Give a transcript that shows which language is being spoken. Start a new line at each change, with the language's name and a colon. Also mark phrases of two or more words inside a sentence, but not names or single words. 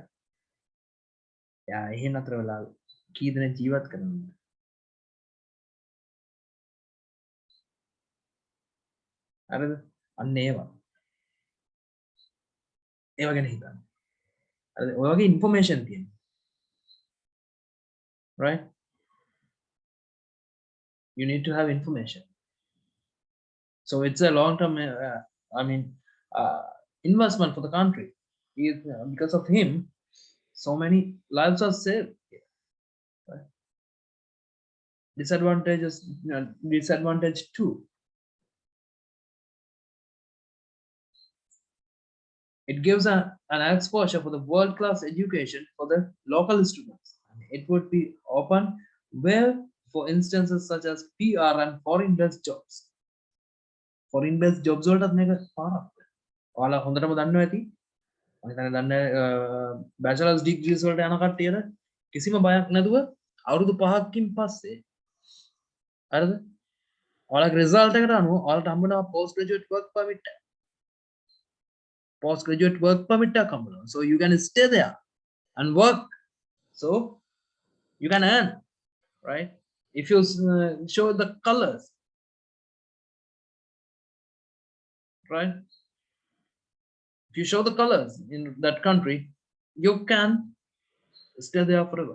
Sinhala: එයා එහෙ නතර වෙලා කී දෙනෙක් ජීවත් කරනවද? හරිද? අන්න ඒවා. ඒවා ගැන හිතන්න. හරිද? ඔය වගේ ইনফরমේෂන් තියෙනවා.
English: right? You need to have information. So it's a long term investment for the country. Because of him, so many lives are saved. Right? Disadvantage too. It gives an exposure for the world-class education for the local students. It would be open well for instances such as PR and foreign-based jobs. Foreign-based jobs
Sinhala: වලටත් මේක පාරක්. ඔයාලා හොඳටම දන්නවා ඇති. මම හිතන්නේ දන්නේ
English: bachelor's degrees
Sinhala: වලට යන කට්ටියට කිසිම බයක් නැතුව අවුරුදු 5කින් පස්සේ හරිද? ඔයාලගේ result එකට අනුව ඔයාලට හම්බ වෙනවා
English: postgraduate work permit. Postgraduate work permit
Sinhala: එකක් හම්බ වෙනවා.
English: So you can stay there and work. So you can earn, right? If you show the colors, right? If you show the colors in that country, you can stay there forever.